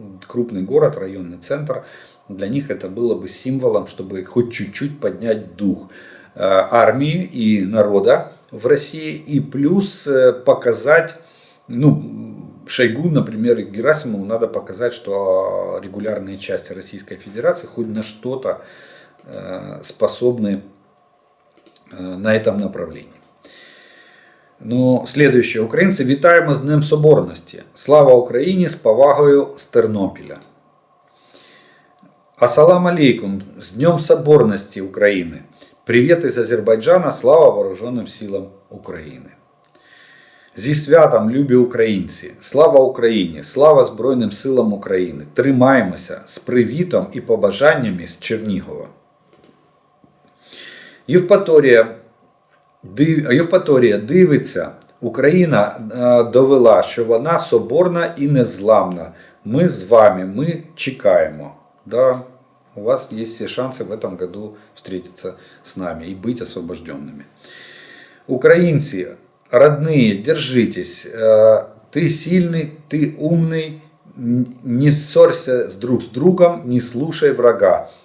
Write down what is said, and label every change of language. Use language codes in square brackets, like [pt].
[ru] крупный город, районный центр, для них это было бы символом, чтобы хоть чуть-чуть поднять дух армии и народа в России, и плюс показать, Шойгу, например, и Герасимову надо показать, что регулярные части Российской Федерации хоть на что-то способны на этом направлении. Следующее. [uk] Українці, вітаємо з Днем Соборності. Слава Україні, з повагою з Тернопіля. [ru] Ассалам алейкум, с Днем Соборности Украины. Привет из Азербайджана, слава Вооруженным силам України. [uk] Зі святом, любі українці! Слава Україні! Слава Збройним силам України! Тримаємося з привітом і побажаннями з Чернігова. Євпаторія Євпаторія дивиться. Україна довела, що вона соборна і незламна. Ми з вами, ми чекаємо. [ru] Да, у вас есть все шансы в этом году встретиться с нами и быть освобожденными. Украинцы, родные, держитесь. Ты сильный, ты умный. Не ссорься друг с другом, не слушай врага.